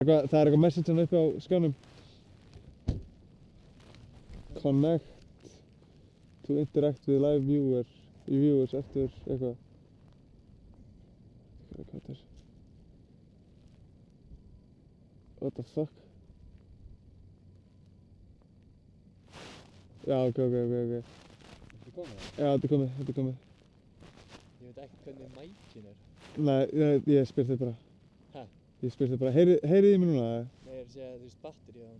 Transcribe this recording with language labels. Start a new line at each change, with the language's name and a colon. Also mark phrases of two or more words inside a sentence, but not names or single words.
Icelandic: Það er eitthvað message hann uppi á skjánum.
English: Connect to interact with live viewers
Icelandic: eftir eitthvað. Hvað þetta er?
English: What the fuck?
Icelandic: Já, ok. Þetta er komið? Já, þetta er komið. Ég veit ekki hvernig mækin er. Nei, ég spyr þig bara. Hæ? Ég spyr þig bara, heyrið í mig núna? Nei, ég er að segja þú veist batterið á honum.